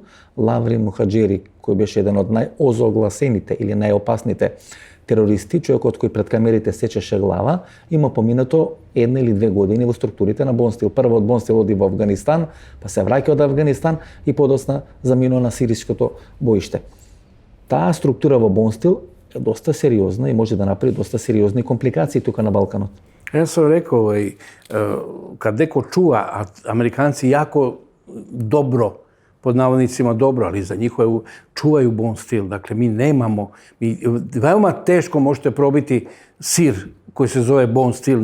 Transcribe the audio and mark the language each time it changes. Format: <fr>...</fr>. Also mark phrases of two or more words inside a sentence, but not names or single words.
<mk>Лаври Мухаџери, кој беше еден од најозогласените или најопасните терористи, човекот кој пред камерите сечеше глава, има поминато 1 или 2 години во структурите на Бонстил. Прво од Бонстил оди во Афганистан, па се враќа од Афганистан и подосна заминува на сириското боиште. Таа структура во Бонстил е доста сериозна и може да направи доста сериозни компликации тука на Балканот.</mk> <sr>Ja sam rekao, kad neko čuva, a Amerikanci jako dobro, pod navodnicima dobro, ali za njihove čuvaju Bonstil. Dakle, mi nemamo, veoma teško možete probiti sir koji se zove Bonstil.</sr>